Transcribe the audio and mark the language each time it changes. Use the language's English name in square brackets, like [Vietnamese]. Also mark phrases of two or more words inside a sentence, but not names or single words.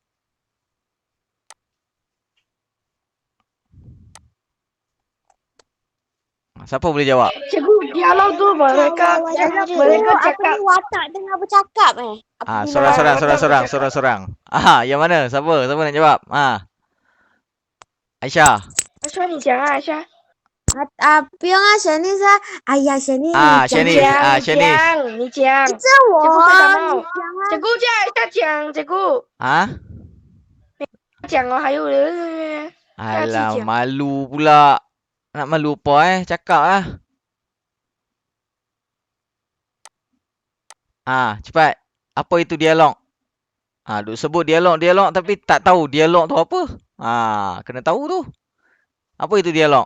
[Malay] Siapa boleh jawab? Cikgu, dialog tu mereka cakap. watak tengah bercakap Sorang-sorang. Yang mana? Siapa nak jawab? Aisyah. [Chinese] 说你讲啊，Aisyah. 不用啊，沈丽莎。哎呀，沈丽，啊你讲沈丽啊沈丽你讲。这我结果快感冒你讲啊。 cikgu叫Aisyah 讲，cikgu 讲哦，还有人。 [Malay] Alah, malu pula. Nak malu apa Cakap lah. Cepat. Apa itu dialog? Duk sebut dialog tapi tak tahu dialog tu apa. Kena tahu tu. Apa itu dialog?